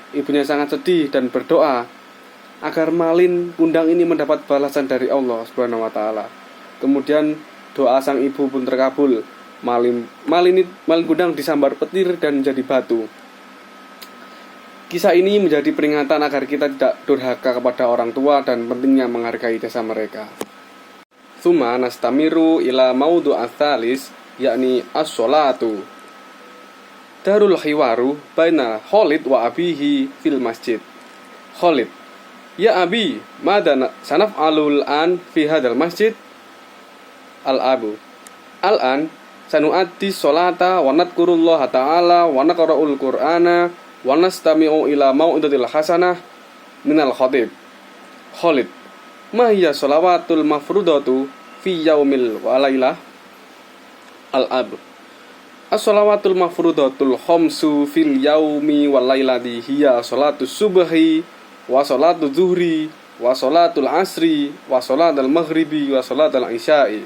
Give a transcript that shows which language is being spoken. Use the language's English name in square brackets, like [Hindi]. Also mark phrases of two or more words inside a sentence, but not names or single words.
[Indonesian] Ibunya sangat sedih dan berdoa agar malin kundang ini mendapat balasan dari Allah [Arabic] سبحانه وتعالى. [Indonesian] Kemudian doa sang ibu pun terkabul. Malin kundang disambar petir dan jadi batu. Kisah ini menjadi peringatan agar kita tidak durhaka kepada orang tua dan pentingnya menghargai jasa mereka. [Arabic] ثم نستمر إلى الموضوع الثالث، يعني الصلاة. دار الحوار بين خالد وأبيه في المسجد. خالد: يا أبي، ماذا سنفعل الآن في هذا المسجد? الأب: الآن سنؤدي الصلاة ونذكر الله تعالى ونقرأ القرآن ونستمع إلى الموعظة الحسنة من الخطيب. خالد: ما هي الصلوات المفروضة في اليوم والليلة? الأب: الصلوات المفروضة الخمس في اليوم والليلة هي صلاة الصبح وصلاة الظهر وصلاة العصر وصلاة المغرب وصلاة العشاء.